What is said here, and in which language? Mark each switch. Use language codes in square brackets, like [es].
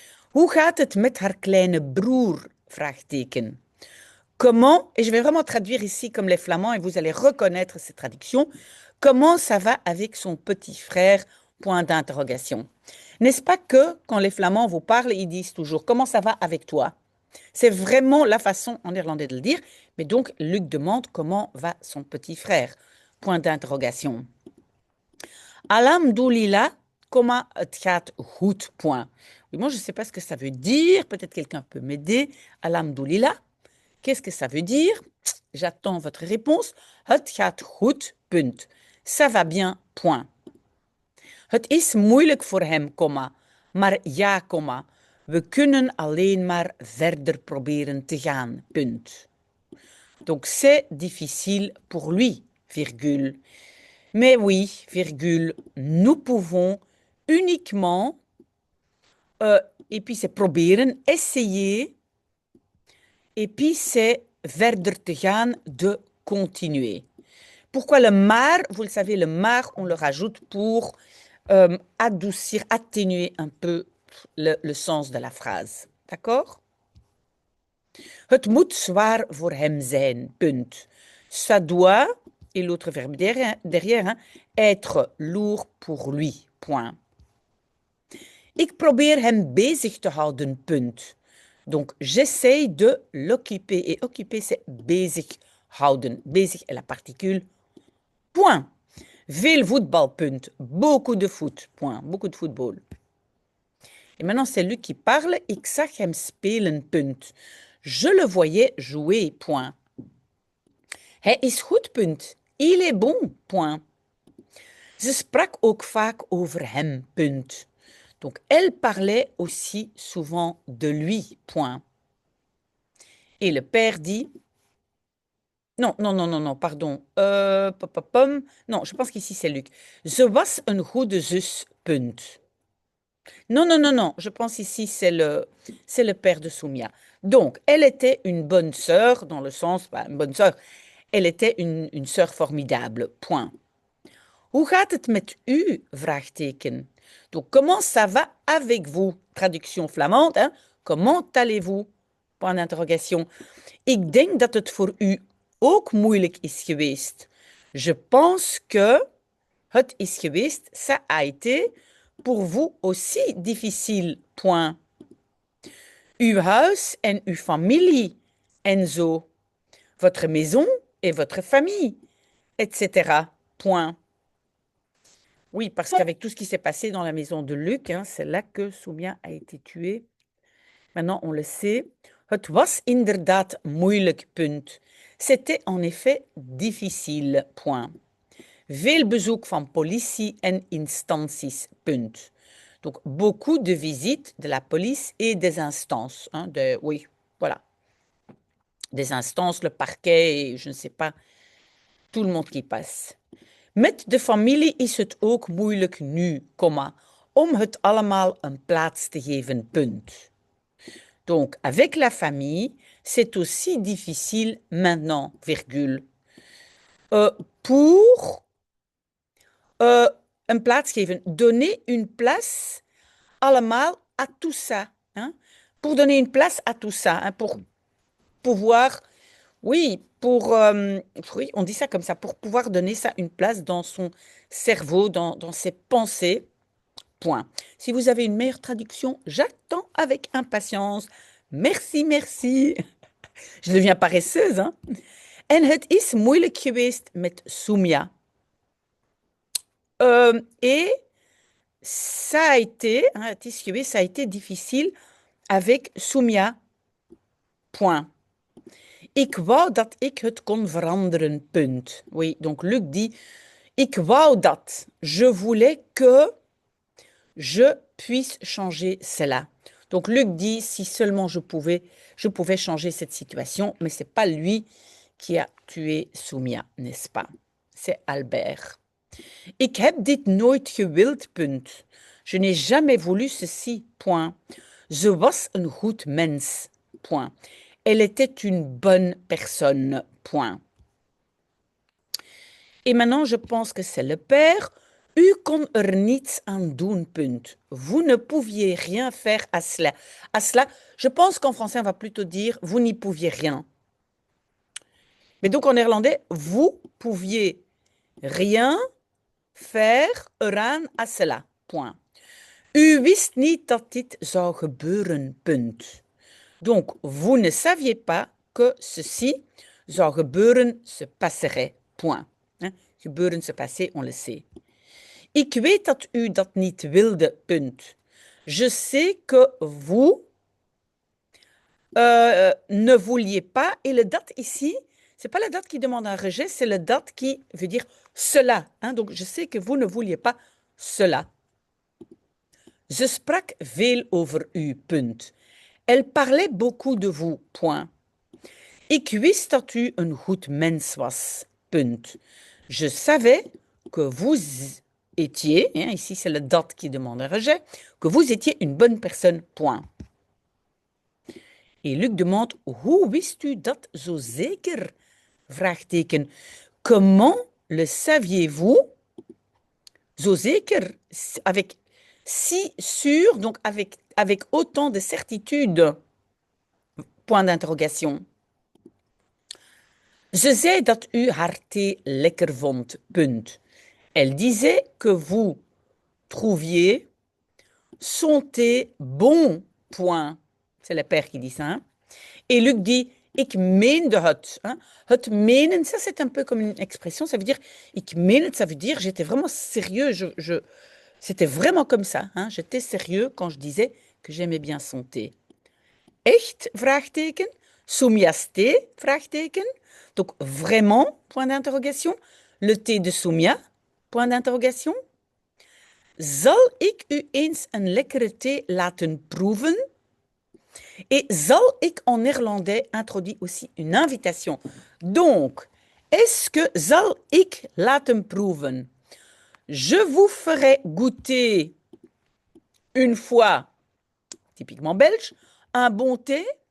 [nl] Hoe gaat het met haar kleine broer? Vraagteken. [fr] Comment, et je vais vraiment traduire ici comme les Flamands et vous allez reconnaître ces traductions, comment ça va avec son petit frère? Point d'interrogation. N'est-ce pas que quand les Flamands vous parlent, ils disent toujours comment ça va avec toi? C'est vraiment la façon en néerlandais de le dire, mais donc Luc demande comment va son petit frère? Point d'interrogation. [nl] Alhamdoulilah, [fr] comment [nl] het gaat goed? [fr] Point. Oui, moi je ne sais pas ce que ça veut dire, peut-être quelqu'un peut m'aider. Alhamdoulilah. Qu'est-ce que ça veut dire? J'attends votre réponse. [nl] Het gaat goed, punt. [fr] Ça va bien, point. [nl] Het is moeilijk voor hem, comma. Maar ja, comma. We kunnen alleen maar verder proberen te gaan, punt. [fr] Donc c'est difficile pour lui, virgule. Mais oui, virgule, nous pouvons uniquement, et puis c'est proberen, essayer, et puis c'est verder te gaan, de continuer. Pourquoi le maar? Vous le savez, le maar, on le rajoute pour adoucir, atténuer un peu le sens de la phrase. D'accord? [nl] Het moet zwaar voor hem zijn, punt. [fr] Ça doit, et l'autre verbe derrière, hein, être lourd pour lui, point. [nl] Ik probeer hem bezig te houden, punt. [fr] Donc, j'essaye de l'occuper. Et occuper, c'est bezig houden. Bezig est la particule. Point. [nl] Veel voetbal, punt. [fr] Beaucoup de foot, point. Beaucoup de football. Et maintenant, c'est lui qui parle. [nl] Ik zag hem spelen, punt. [fr] Je le voyais jouer, point. [nl] Hij is goed, punt. [fr] Il est bon, point. [nl] Ze sprak ook vaak over hem, punt. [fr] Donc, elle parlait aussi souvent de lui, point. Et le père dit... Non, non, non, non, non, pardon. Non, je pense qu'ici c'est Luc. [nl] Ze was een goede zus, punt. [fr] Non, non, non, non, je pense ici c'est le père de Soumia. Donc, elle était une bonne sœur, dans le sens, une bonne sœur, elle était une sœur formidable, point. [nl] Hoe gaat het met u? Vraagteken. [fr] Donc, comment ça va avec vous? Traduction flamande, hein? Comment allez-vous? Point d'interrogation. [nl] Ik denk dat het voor u ook moeilijk is geweest. [fr] Je pense que [nl] het is geweest, [fr] ça a été pour vous aussi difficile, point. [nl] Uw huis en uw familie en zo. [fr] votre maison et votre famille, etc. Point. Oui, parce qu'avec tout ce qui s'est passé dans la maison de Luc, hein, c'est là que Soumia a été tuée. Maintenant, on le sait. [nl] Het was inderdaad moeilijk, punt. [fr] C'était en effet difficile, point. [nl] Veel bezoek van politie en instanties, punt. [fr] Donc, beaucoup de visites de la police et des instances. Hein, oui, voilà. Des instances, le parquet et je ne sais pas, tout le monde qui passe. [nl] Met de familie is het ook moeilijk nu, om het allemaal een plaats te geven, punt. [fr] Donc, avec la famille, c'est aussi difficile maintenant, virgule. Pour [nl] een plaats geven, [fr] donner une place allemaal à tout ça. Hein? Pour donner une place à tout ça, hein? Pour pouvoir, oui, oui, on dit ça comme ça, pour pouvoir donner ça une place dans son cerveau, dans ses pensées. Point. Si vous avez une meilleure traduction, j'attends avec impatience. Merci, merci. Je deviens paresseuse, hein. [nl] En het is moeilijk geweest met Soumia. [fr] Et ça a été, hein, [nl] het is geweest, [fr] ça a été difficile avec Soumia. Point. [nl] Ik wou dat ik het kon veranderen, punt. [fr] Oui, donc Luc dit, [nl] ik wou dat, [fr] je voulais que je puisse changer cela. Donc Luc dit, si seulement je pouvais changer cette situation, mais ce n'est pas lui qui a tué Soumia, n'est-ce pas? C'est Albert. [nl] Ik heb dit nooit gewild, punt. [fr] Je n'ai jamais voulu ceci, point. [nl] Ze was een goed mens, point. [fr] Elle était une bonne personne, point. Et maintenant, je pense que c'est le père. [nl] U kon er niets aan doen, punt. [fr] Vous ne pouviez rien faire à cela. À cela, je pense qu'en français, on va plutôt dire vous n'y pouviez rien. Mais donc en néerlandais, vous pouviez rien faire eraan à cela. Point. [nl] U wist niet dat dit zou gebeuren, punt. [fr] Donc, vous ne saviez pas que ceci [nl] zou gebeuren, [fr] se passerait. Point. Hein? Gebeuren, se passer, on le sait. [nl] Ik weet dat u dat niet wilde, punt. [fr] Je sais que vous ne vouliez pas. Et le dat ici, c'est pas la date qui demande un rejet, c'est le dat qui veut dire cela. Hein? Donc, je sais que vous ne vouliez pas cela. [nl] Ze sprak veel over u, punt. [fr] Elle parlait beaucoup de vous, point. [nl] Ik wist dat u een goed mens was, punt. [fr] Je savais que vous étiez, hein, ici c'est le dat qui demande un rejet, que vous étiez une bonne personne, point. Et Luc demande, [nl] hoe wist u dat zo zeker? [fr] Vraagteken. Comment le saviez-vous? [nl] Zo zeker, [fr] avec si sûr, donc avec autant de certitude. Point d'interrogation. [nl] Ze zei dat u haar thee lekker vond, punt. [fr] Elle disait que vous trouviez son thé bon, point. C'est le père qui dit ça. Hein? Et Luc dit, [nl] ik meende het. [fr] Hein? [nl] Het menen, [fr] ça c'est un peu comme une expression, ça veut dire, [nl] ik meen het, [fr] ça veut dire, j'étais vraiment sérieux, c'était vraiment comme ça. Hein? J'étais sérieux quand je disais que j'aimais bien son thé. [nl] Echt, vraagteken. [fr] Soumia's thé, vraagteken. Donc, vraiment, point d'interrogation. Le thé de Soumia, point d'interrogation. [nl] Zal ik u eens een lekkere thee laten proeven? [fr] Et [nl] zal ik [fr] en néerlandais introduit aussi une invitation. Donc, est-ce que [nl] zal ik laten proeven? [fr] Je vous ferai goûter une fois, typiquement belge, un bon thé.